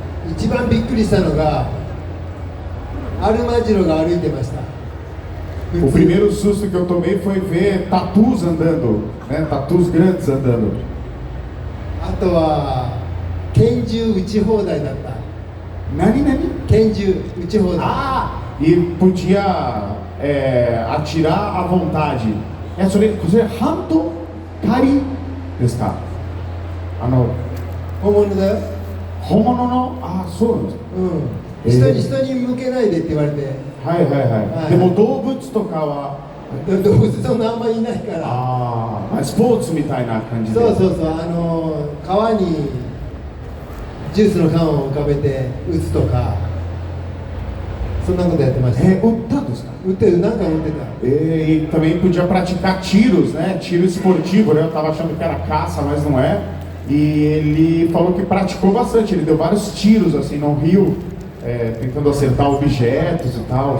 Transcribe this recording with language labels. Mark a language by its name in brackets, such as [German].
[Japanese] 一番びっくりしたのがアルマジロが歩いてました。 [Portuguese] O primeiro susto que eu tomei foi ver tatus andando, né? Tatus grandes andando. [Japanese] あとは拳銃撃ち放題だった。 Nani? 拳銃撃ち放題。 [Portuguese] Ah! E podia atirar à vontade. É sobre [Japanese] hanto kari desu ka? 本物だよ。本物の、あ、そうなんですか。人に向けないでって言われて。はいはいはい。でも動物とかは、動物そんなあんまりいないから。ああ、スポーツみたいな感じで。そうそうそう、川にジュースの缶を浮かべて撃つとか、そんなことやってました。撃ったんですか？撃ってる、なんか撃ってた。 [Portuguese] E também podia praticar tiros, né? Tiro esportivo, né? Eu tava achando que era caça, mas não é. E ele falou que praticou bastante, ele deu vários tiros assim no rio, tentando acertar objetos e tal.